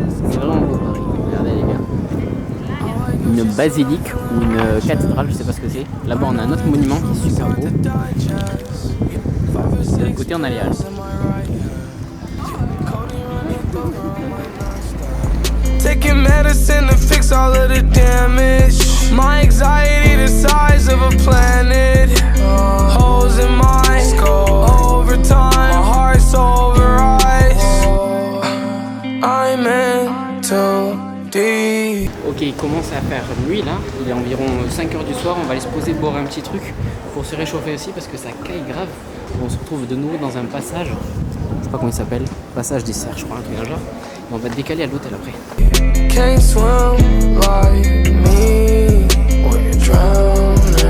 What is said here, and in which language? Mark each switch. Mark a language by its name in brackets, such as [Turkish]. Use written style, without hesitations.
[French] C'est vraiment beau Paris. Regardez les gars. Une basilique ou une cathédrale, je sais pas ce que c'est. Là-bas on a un autre monument qui est super beau. De l'autre côté on a les Halles. [English] Taking medicine to fix all of the damage. My anxiety the size of a planet. Holes in my skull. Overtime, my heart's over ice. I'm in too deep. [French] Ok, il commence à faire nuit là, il est environ 5h du soir, on va aller se poser boire un petit truc pour se réchauffer aussi parce que ça caille grave. On se retrouve de nouveau dans un passage, je sais pas comment il s'appelle, passage des cerfs je crois, un truc dans le genre. Et on va décaler à l'hôtel après. [English] Can't swim like me when you're drowning.